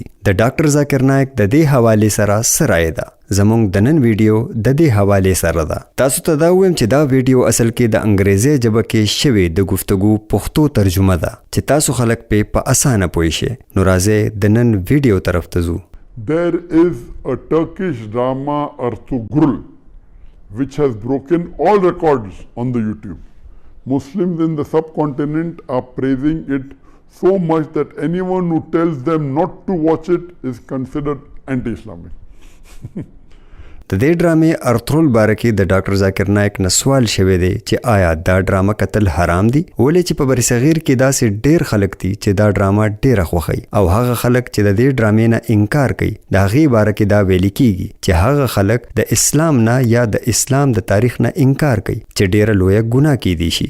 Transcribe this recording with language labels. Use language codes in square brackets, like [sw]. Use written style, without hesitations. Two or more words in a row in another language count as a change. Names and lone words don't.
[ps] د ډاکټر ذاکر نایک د دې حواله سره سره ده. زمونږ د نن ویډیو د دې حواله سره ده. تاسو ته دا وایم چې دا ویډیو اصل کې د انګریزي ژبه کې شوی د گفتگو پښتو ترجمه ده چې تاسو خلک په اسانه پوه شئ. نو راځئ د نن ویډیو طرف ته ځو. [en] There is a Turkish drama Ertugrul which has broken all records on the YouTube. Muslims in the subcontinent are praising it so much that anyone who tells them not to watch it is considered anti-Islamic. [ps] د دې ډرامې ارطغرل باره کې د ډاکټر ذاکر نایک نه سوال شوی دی چې آیا دا ډرامه قتل حرام دی؟ ولې چې په برصغیر کې داسې ډیر خلک دي چې دا ډرامه ډیره خوښوي او هغه خلک چې د دې ډرامې نه انکار کوي د هغې باره کې دا ویل کیږي چې هغه خلک د اسلام نه یا د اسلام د تاریخ نه انکار کوي چې ډیره لویه ګناه کیدی شي.